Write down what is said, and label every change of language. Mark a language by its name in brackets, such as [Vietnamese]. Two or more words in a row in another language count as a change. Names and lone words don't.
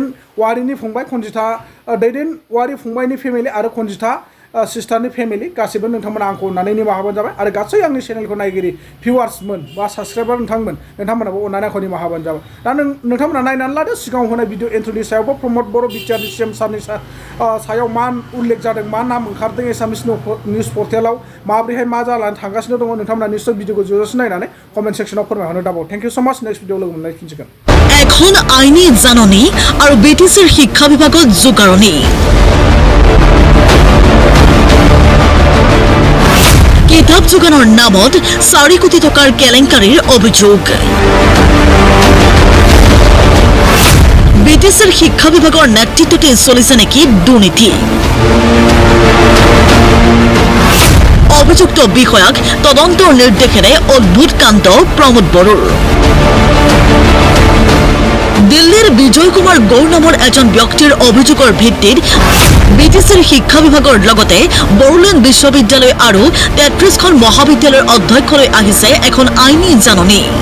[Bodo] वारिनि फंबाय कनजिथा दैदेन वारि फंबायनि फेमिलि आरो कनजिथा सिस्टारनि फेमिलि गासैबो नोंथांमोना आंखौ अननानै निमाहा होबानो जाबाय आरो गासै आंनि चेनेलखौ नायगिरि भिउवार्समोन बा साबस्क्राइबार नोंथांमोनाबो अननानै आंखौ निमाहा होबानो जाबाय दा नोंथांमोना नायनानै लादो सिगाङाव होनाय भिडिअ एन्ट्रनि सायावबो प्रमद बर' बिटिआरनि सीएम सारनि सायाव मा उल्लेख जादों मा नाम ओंखारदों एसामिस निउस पर्टेलाव माब्रैहाय मा जानानै थांगासिनो दङ नोंथांमोना निश्चय भिडिअखौ जोबजासे नायनानै कमेन्ट सेक्सनाव फोरमायहरनो दाबाव [English] thank you so much next video [Bodo] लोगो मोनलायफिनसिगोन [Assamese] এখন আইনী জাননী আৰু বিটিচিৰ শিক্ষা বিভাগত জোকাৰণি কিতাপ যোগানৰ নামত 4 কোটি টকাৰ কেলেংকাৰীৰ অভিযোগ বিটিচিৰ শিক্ষা বিভাগৰ নেতৃত্বতে চলিছে নেকি দুৰ্নীতি অভিযুক্ত বিষয়াক তদন্তৰ নিৰ্দেশেৰে অদ্ভুত কাণ্ড প্ৰমোদ বড়োৰ দিল্লীৰ বিজয় কুমাৰ গৌৰ নামৰ এজন ব্যক্তিৰ অভিযোগৰ ভিত্তিত বিটিচিৰ শিক্ষা বিভাগৰ লগতে বড়োলেণ্ড বিশ্ববিদ্যালয় আৰু 33খন মহাবিদ্যালয়ৰ অধ্যক্ষলৈ আহিছে এখন আইনী জাননী।